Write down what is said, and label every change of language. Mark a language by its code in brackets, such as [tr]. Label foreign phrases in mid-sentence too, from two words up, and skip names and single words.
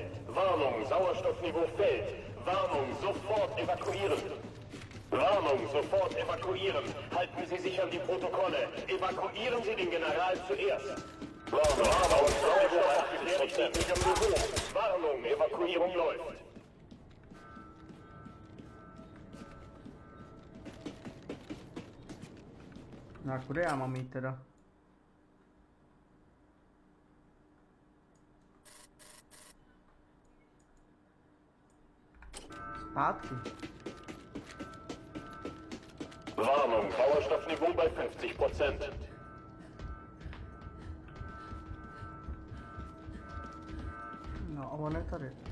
[de] Warnung, Sauerstoffniveau fällt. Warnung, sofort evakuieren. Warnung, sofort evakuieren. Halten Sie sich an die Protokolle. Evakuieren Sie den General zuerst. Warnung, Sauerstoff gefährlich niedrigem Niveau. Warnung, Evakuierung läuft. [cs] No, kudy já mám jít teda? Zpátky. [de] Warnung, Sauerstoffniveau bei 50%. [cs] No, a on je tady.